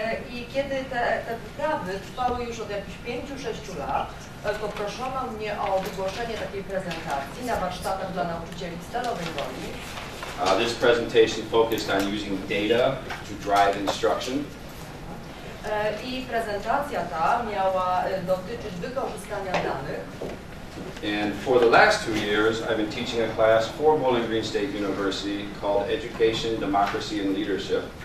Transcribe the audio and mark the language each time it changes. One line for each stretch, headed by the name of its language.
Polish: I kiedy te wyprawy trwały już od jakichś 5-6 lat, poproszono mnie o wygłoszenie takiej prezentacji na warsztatach dla nauczycieli w Stalowej Woli.
English: This presentation focused on using data to drive instruction.
Polish: I prezentacja ta miała dotyczyć wykorzystania danych.
English: And for the last 2 years, I've been teaching a class for Bowling Green State University called Education, Democracy and Leadership.